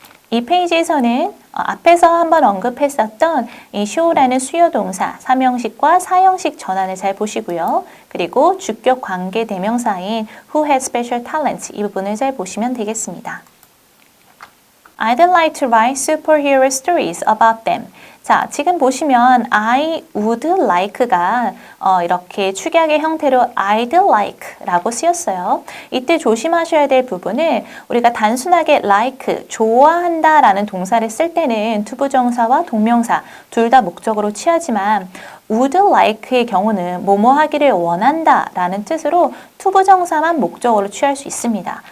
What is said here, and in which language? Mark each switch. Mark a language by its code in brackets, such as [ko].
[ko] 이 페이지에서는 앞에서 한번 언급했었던 이 show라는 수요동사, 3형식과 4형식 전환을 잘 보시고요. 그리고 주격 관계 대명사인 [en] who has special talents [ko] 이 부분을 잘 보시면 되겠습니다. [en] I'd like to write superhero stories about them. [ko] 자, 지금 보시면 I would like가 이렇게 축약의 형태로 I'd like라고 쓰였어요. 이때 조심하셔야 될 부분은 우리가 단순하게 like, 좋아한다 라는 동사를 쓸 때는 투부정사와 동명사 둘 다 목적으로 취하지만 would like의 경우는 뭐뭐 하기를 원한다 라는 뜻으로 투부정사만 목적으로 취할 수 있습니다.